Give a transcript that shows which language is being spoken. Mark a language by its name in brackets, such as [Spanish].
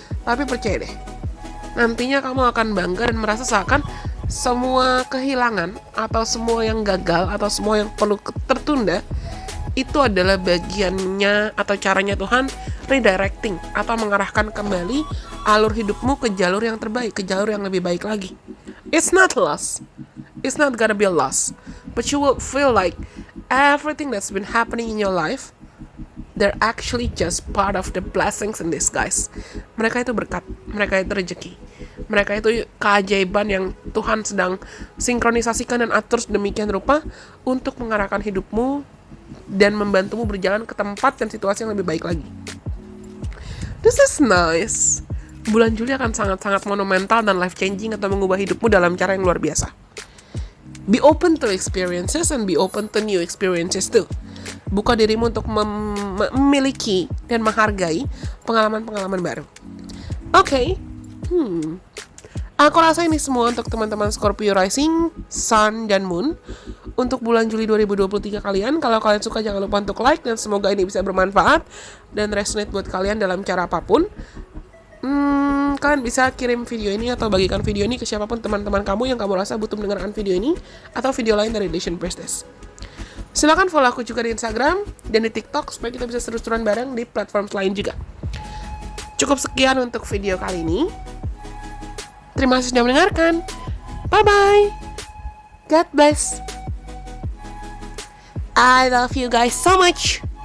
[Indonesian] Tapi percaya deh, nantinya kamu akan bangga dan merasa seakan semua kehilangan atau semua yang gagal atau semua yang perlu tertunda itu adalah bagiannya atau caranya Tuhan redirecting atau mengarahkan kembali alur hidupmu ke jalur yang terbaik, ke jalur yang lebih baik lagi. [English] It's not loss. It's not gonna be a loss. But you will feel like everything that's been happening in your life, they're actually just part of the blessings in disguise. [Indonesian] Mereka itu berkat, mereka itu rezeki. Mereka itu keajaiban yang Tuhan sedang sinkronisasikan dan atur sedemikian rupa untuk mengarahkan hidupmu dan membantumu berjalan ke tempat dan situasi yang lebih baik lagi. [English] This is nice. [Indonesian] Bulan Juli akan sangat-sangat monumental dan life-changing atau mengubah hidupmu dalam cara yang luar biasa. [English] Be open to experiences and be open to new experiences too. [Indonesian] Buka dirimu untuk memiliki dan menghargai pengalaman-pengalaman baru. Oke. Aku rasa ini semua untuk teman-teman Scorpio Rising, Sun, dan Moon untuk bulan Juli 2023 kalian. Kalau kalian suka jangan lupa untuk like, dan semoga ini bisa bermanfaat dan resonate buat kalian dalam cara apapun. Kalian bisa kirim video ini atau bagikan video ini ke siapapun teman-teman kamu yang kamu rasa butuh mendengarkan video ini atau video lain dari Relation Priestess. Silakan follow aku juga di Instagram dan di TikTok supaya kita bisa seru-seruan bareng di platform lain juga. Cukup sekian untuk video kali ini. Terima kasih sudah mendengarkan. [English] Bye-bye. God bless. I love you guys so much.